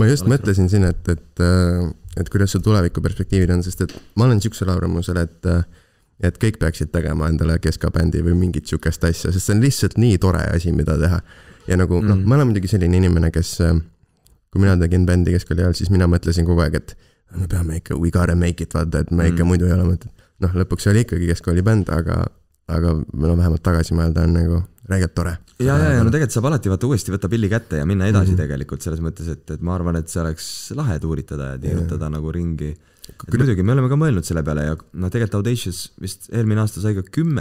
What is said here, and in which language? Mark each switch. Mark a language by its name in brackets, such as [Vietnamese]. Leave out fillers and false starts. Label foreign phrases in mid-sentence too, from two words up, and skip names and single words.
[Estonian] Ma just mõtlesin siin, et kuidas su tuleviku perspektiivid on, sest et ma olen siuksel arvamusel, et kõik peaksid tegema endale keskabändi või mingit siukest asja, sest see on lihtsalt nii tore asi, mida teha. Ja nagu, ma olen muidugi selline inimene, kes, kui mina tegin bändi keskkooli ajal, siis mina mõtlesin kogu aeg, et me peame ikka, [English] we gotta make it, [Estonian] vaata, et me ikka muidu ei ole mõtet. Lõpuks oli ikkagi keskkooli bänd, aga vähemalt tagasi mõelda on nagu räigelt tore. Ja tegelikult saab alati uuesti võtta pilli kätte ja minna edasi tegelikult selles mõttes, et ma arvan, et see oleks lahe tuuritada ja tiirutada nagu ringi. Muidugi, me oleme ka mõelnud selle peale ja tegelikult Audacious vist eelmine aasta sai ka 10.